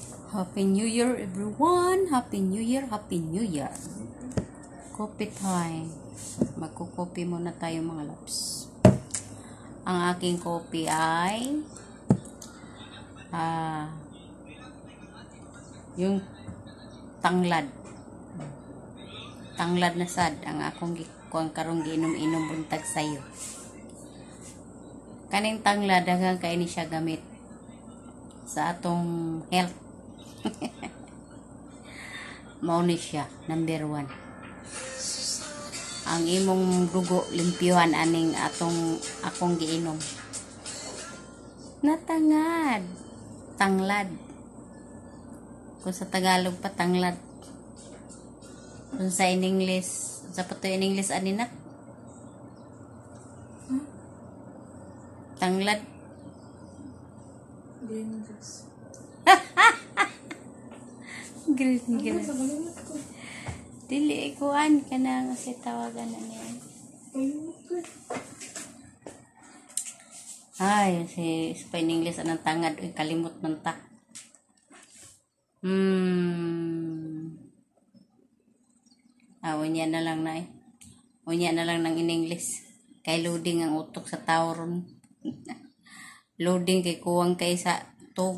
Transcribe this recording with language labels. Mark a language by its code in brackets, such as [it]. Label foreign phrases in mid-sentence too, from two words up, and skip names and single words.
[en] Happy New Year, everyone! Happy New Year! Happy New Year! Coffee time. [tl] Magkukopi muna tayo mga loves. Ang aking coffee ay yung tanglad. [ceb] Tanglad na sad ang akong kuang karong giinom-inom buntag sayo. Kaning tanglad hanggang kaini siya gamit sa atong health. Mauni siya, number 1. Ang imong dugo limpyuhan aning akong giinom. Natangad. Tanglad. Kung sa Tagalog pa tanglad. Kung sa in English, sa pato in English anina? Tanglad. [en] Green grass. Green grass. [ceb] Dili ikuan ka na kasi tawagan na niya. Ay, sa in English anang tangad. Uy, kalimot man ta. Unya na lang na eh. Unya na lang ng in English. Kay loading ang utok sa tao ron. Loading kay kuwang kay sa tog.